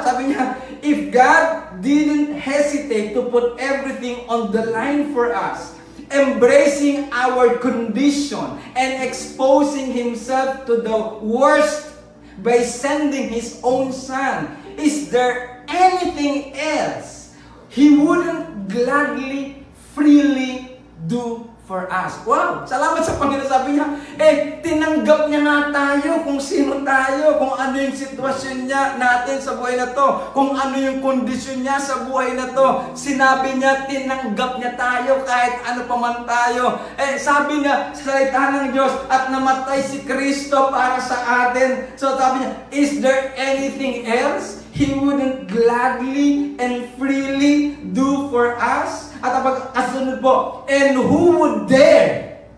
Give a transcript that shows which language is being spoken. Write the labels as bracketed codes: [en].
[tl] Sabi niya, [en] if God didn't hesitate to put everything on the line for us, embracing our condition and exposing Himself to the worst by sending His own Son, is there anything else He wouldn't gladly, freely do for us? [tl] Wow! Salamat sa Panginoon. Sabi niya, tinanggap niya nga tayo kung sino tayo, kung ano yung sitwasyon niya natin sa buhay na to, kung ano yung kondisyon niya sa buhay na to. Sinabi niya, tinanggap niya tayo kahit ano pa man tayo. Sabi niya, sa salita ng Diyos, at namatay si Kristo para sa atin. [en] So [tl] sabi niya, [en] is there anything else He wouldn't gladly and freely do for us? [tl] At ang kasunod po, [en] and who would dare